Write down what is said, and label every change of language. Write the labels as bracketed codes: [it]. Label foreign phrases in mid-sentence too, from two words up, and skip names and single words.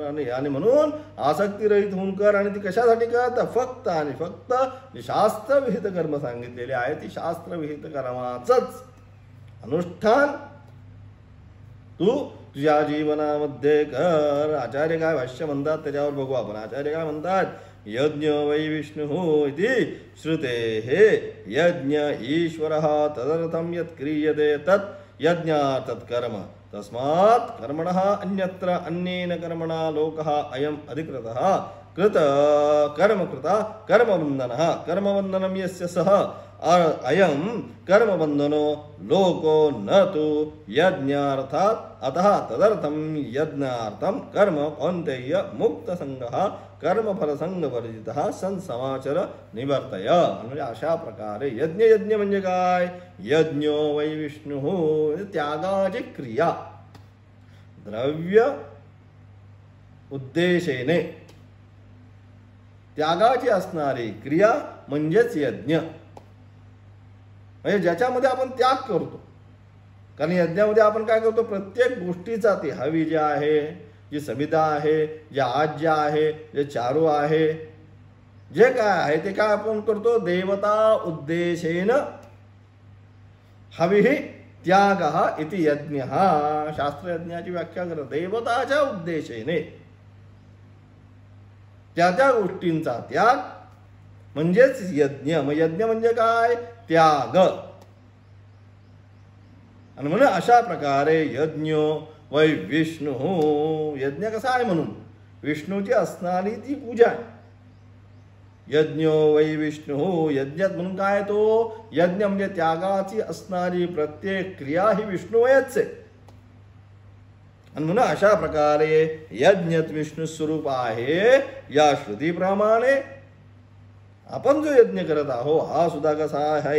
[mr] आणि म्हणून आसक्ती रहित होऊन कर. आणि ती कशासाठी कर तर फक्त आणि फक्त शास्त्रविहित कर्म सांगितलेले आहे, ती शास्त्रविहित कर्माचंच अनुष्ठान तू तुझ्या जीवनामध्ये कर. आचार्य काय भाष्य म्हणतात त्याच्यावर बघू आपण. आचार्य काय म्हणतात, [sa] यज्ञ वै विष्णु इति श्रुते हे यज्ञ ईश्वर तदर्थम यत् क्रियते तत् यज्ञात् तत्कर्म तस्मात् कर्मणः अन्यत्र अन्येन कर्मणा लोकः अयम् अधिकृतः कृत कर्मकृता कर्मवन्दनः कर्मवन्दनं यस्य सः अयम कर्मबंधनो लोको न तो यज्ञार्थात् अतः तदर्थम यज्ञार्थम कर्म कौन्तेय मुक्त संगः कर्मफल संग वर्जितः सन समाचर निवर्तय. [mr] म्हणजे अशा प्रकारे यज्ञ म्हणजे काय? [sa] यज्ञो वै विष्णु, [mr] त्यागाची क्रिया, द्रव्य उद्देशेने त्यागाची असणारी क्रिया म्हणजेच यज्ञ. म्हणजे ज्याच्यामध्ये आपण त्याग करतो. कारण यज्ञामध्ये आपण काय करतो? प्रत्येक गोष्टीचा, ती हवी जी आहे, जी समिधा आहे, जे आज्य आहे, जे चारू आहे, जे काय आहे ते काय आपण करतो? [sa] देवता उद्देशेन हविः त्यागः इति यज्ञः. [mr] शास्त्र यज्ञाची व्याख्या करत देवताच्या उद्देशेने त्या त्या गोष्टींचा त्याग म्हणजेच यज्ञ. मग यज्ञ म्हणजे काय? त्याग. आणि म्हणून अशा प्रकारे [sa] यज्ञो वै विष्णु, [mr] यज्ञ कसा आहे म्हणून विष्णूची असणारी ती पूजा. [sa] यज्ञो वै विष्णु, [mr] यज्ञात म्हणून काय? तो यज्ञ म्हणजे त्यागाची असणारी प्रत्येक क्रिया ही विष्णुवयच आहे. आणि म्हणून अशा प्रकारे यज्ञ विष्णू स्वरूप आहे. या श्रुतीप्रमाणे आपण जो यज्ञ करत आहो हा सुद्धा कसा आहे?